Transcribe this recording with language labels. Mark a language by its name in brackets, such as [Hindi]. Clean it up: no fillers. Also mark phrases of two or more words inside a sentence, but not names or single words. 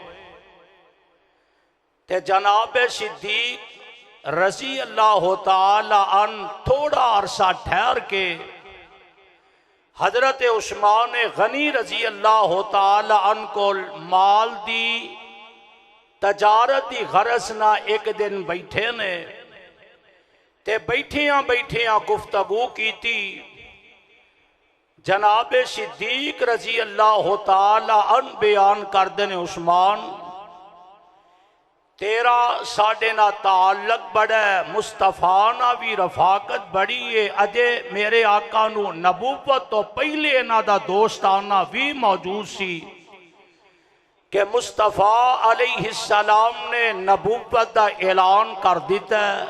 [Punjabi] تے جناب صدیق [Arabic] رضي الله تعالى عنه [Punjabi] تھوڑا عرصہ ٹھہر کے حضرت عثمان غنی [Arabic] رضي الله تعالى عنه [Punjabi] کو مال دی تجارت کی غرض نا اک دن بیٹھے نے تے بیٹھیاں بیٹھیاں گفتگو کیتی. جناب صدیق [Arabic] رضي الله تعالى عنه [Urdu] بیان کرتے ہیں, [Punjabi] عثمان تیرا ساڈے نا تعلق بڑا ہے، مصطفیٰ نا بھی رفاقت بڑی ہے. اجے میرے آقا نوں نبوت تو پہلے انہاں دا دوستانہ بھی موجود سی کہ مصطفیٰ علیہ السلام نے نبوت دا اعلان کر دتا.